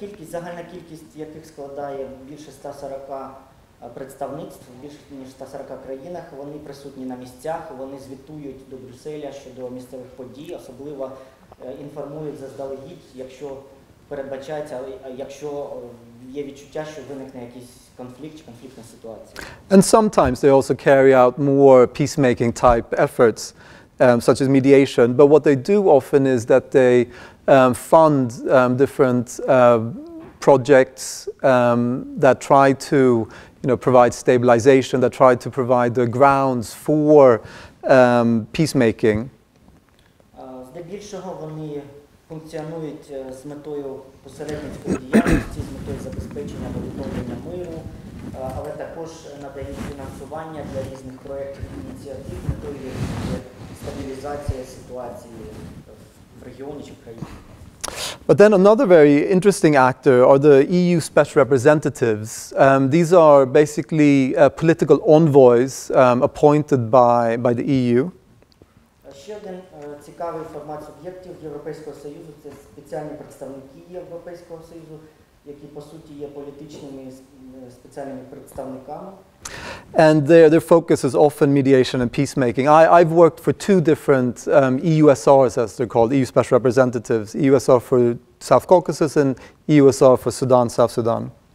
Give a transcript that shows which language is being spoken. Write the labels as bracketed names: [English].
[Ukrainian] загальна кількість яких складає більше 140 представництв, більше ніж 140 країнах, вони присутні на місцях, вони звітують до Брюсселя щодо місцевих подій, особливо інформують заздалегідь, якщо передбачається, якщо є відчуття, що виникне якийсь конфлікт чи конфліктна ситуація. [English] And sometimes they also carry out more peacemaking type efforts, such as mediation. But what they do often is that they fund different projects that try to, provide stabilization, that try to provide the grounds for peacemaking. [Ukrainian] Здебільшого вони функціонують з метою посередницької діяльності, з метою забезпечення або відновлення миру, але також надають фінансування для різних проєктів і ініціатив, з метою стабілізації ситуації в регіоні чи в країні. [English] But then another very interesting actor are the EU special representatives. These are basically political envoys appointed by the EU. [Ukrainian] Ще один цікавий формат суб'єктів Європейського Союзу – це спеціальні представники Європейського Союзу, які по суті є політичними спеціальними представниками. [English] And their focus is often mediation and peacemaking. I've worked for two different EUSRs, as they're called, EU Special Representatives, EUSR for South Caucasus and EUSR for Sudan, South Sudan.